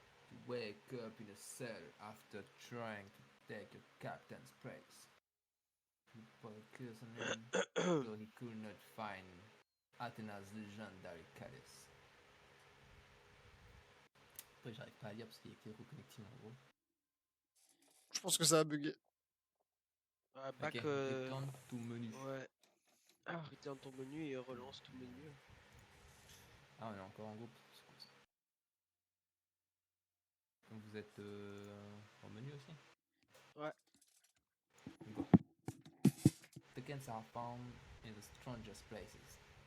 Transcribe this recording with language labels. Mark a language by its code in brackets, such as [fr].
[en] You wake up in a cell after trying to take a captain's place. You focus on him, so he could not find Athena's legendary Chalice. [fr] Après, j'arrive pas à lire parce qu'il y a écrit reconnecting en gros. Je pense que ça a bugué. Ouais, [en] Ok, return to menu. [fr] Ouais. Ah, return ton menu et relance ton menu. Ah, on est encore en groupe. C'est cool ça. Donc vous êtes en menu aussi? Ouais. [en] Go. Tokens are found in the strangest places.